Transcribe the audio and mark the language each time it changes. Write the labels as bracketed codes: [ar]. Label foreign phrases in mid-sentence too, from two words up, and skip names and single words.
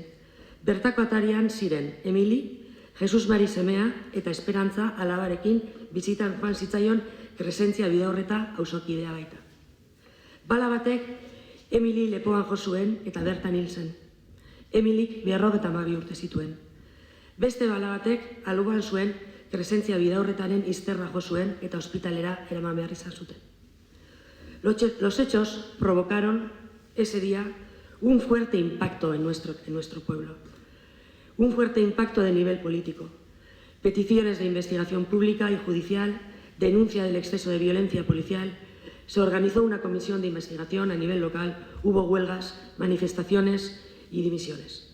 [eu] Bertako atarian ziren Emili, Jesus Mari semea eta Esperantza alabarekin bizitan joan zitzaion Kresentzia Bidaurreta auzokidea baita. Bala batek Emili lepoan jo zuen eta bertan hil zen. Emilik 52 urte zituen. Beste bala batek alboan zuen presentzia bidaurretaren izterra jo zuen eta ospitalera eraman behar izan zuten. [es] Los hechos provocaron ese día un fuerte impacto en nuestro pueblo, un fuerte impacto de nivel político. Peticiones de investigación pública y judicial, denuncia del exceso de violencia policial, se organizó una comisión de investigación a nivel local, hubo huelgas, manifestaciones y dimisiones.